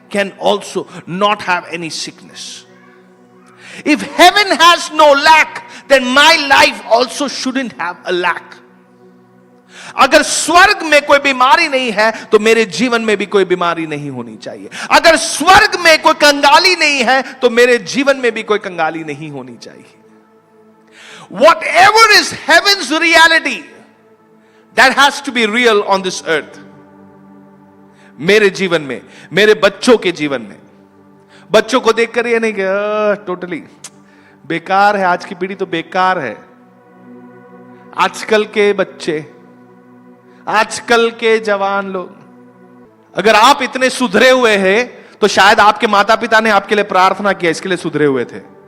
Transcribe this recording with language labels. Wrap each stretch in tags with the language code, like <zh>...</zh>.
<en>can also not have any sickness. If heaven has no lack, then my life also shouldn't have a lack.</en> <hi>अगर स्वर्ग में कोई बीमारी नहीं है तो मेरे जीवन में भी कोई बीमारी नहीं होनी चाहिए. अगर स्वर्ग में कोई कंगाली नहीं है तो मेरे जीवन में भी कोई कंगाली नहीं होनी चाहिए.</hi> <en>Whatever is heaven's reality, that has to be real on this earth.</en> <hi>मेरे जीवन में, मेरे बच्चों के जीवन में, बच्चों को देखकर ये नहीं कि टोटली बेकार है, आज की पीढ़ी तो बेकार है. आजकल के बच्चे, आजकल के जवान लोग, अगर आप इतने सुधरे हुए हैं तो शायद आपके माता पिता ने आपके लिए प्रार्थना किया, इसके लिए सुधरे हुए थे.</hi>